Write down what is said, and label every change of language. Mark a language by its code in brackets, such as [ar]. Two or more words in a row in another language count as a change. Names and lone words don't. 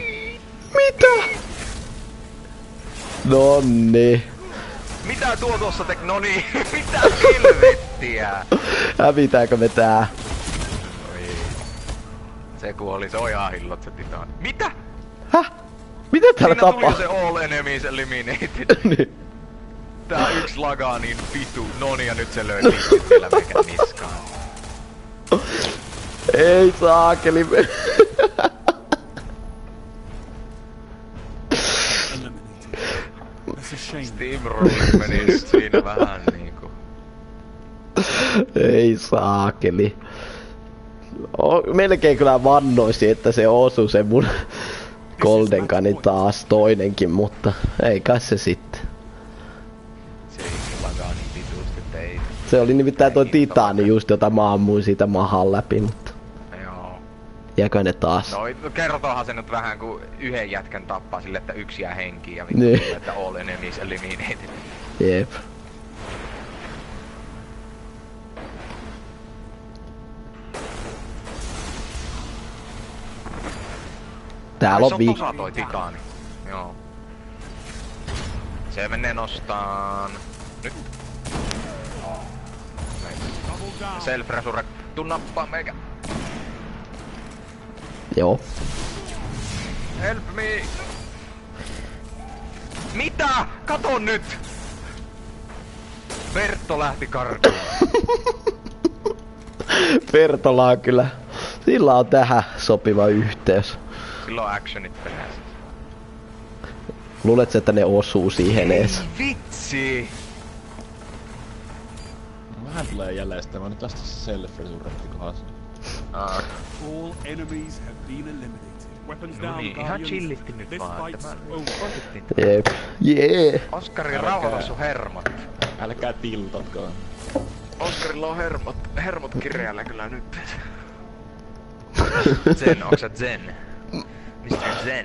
[fi] Mitä? Nonni. Mitä tuo tuossa noniin? Mitä helvettiä? Hävitäänkö me tää? Oi. Se kuoli, se on ihan hillot se titaan. Mitä? Häh? Mitä täällä Siinä tuli jo tapahtuu? [en] se all enemies eliminated. [fi] Niin. Tää yksi lagaa niin vitu. Noni ja nyt se löi pitkit vielä meikän niskaan. Ei saakeli. [en] Eliminated. That's a shame. [fi] Steamrollit meni nyt siinä vähän niinku. Ei saakeli. Melkein kyllä vannoisin, että se osui se mun Golden Gun taas toinenkin, mutta ei kai se sitten. Se ei lagaa niin vitusti, että ei. Se oli nimittäin toi Titani just, jota mä ammuin siitä mahan läpi, mutta Joo. jääkö ne taas? No kertoohan se nyt vähän kun yhden jätkän tappaa sille, että yksi jää henkiin ja vittu Niin. tulee, että [en] all enemies eliminated. [fi] Jep. Täällä on Se on vi... tosa toi titaani. Joo. Se menee nostaan. Nyt. [en] Double down. Self-resurrect. [fi] Tuu nappaa meikä. Joo. [en] Help me! [fi] Mitä? Kato nyt! Bertto lähti karkuun. Pertola on kyllä... Sillä on tähän sopiva yhteys. Silloin actionit perässä. Luuletko, että ne osuu siihen ees? Vitsi! Vähän tulee jäljestä, mä nyt tästä self-resurrecti kohdassa. [en] All enemies have been eliminated. Weapons [fi] No [en] down, [fi] niin, ihan [en] Guardians. [fi] chillisti nyt [en] This [fi] vaan, [en] fight's [fi] että mä [en] over. [fi] koitettiin. Jep. Jee. Oskari, rauhoita sun hermot. Älkää tiltatko. Oskarilla on hermot kireällä kyllä nyt. Zen, onks sä Zen? Mr. Zen.